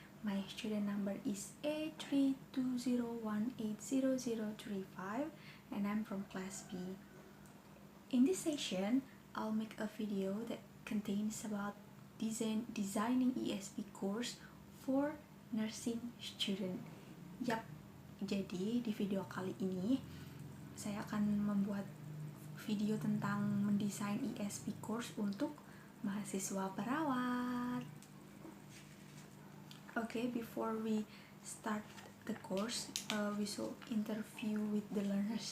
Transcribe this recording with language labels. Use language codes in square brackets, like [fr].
[en] My student number is A3201800035 and I'm from class B. In this session, I'll make a video that contains about designing ESP course for nursing student. [id] Yap, jadi di video kali ini saya akan membuat video tentang mendesain ESP course untuk mahasiswa perawat. [en] Okay, before we start the course, we should interview with the learners.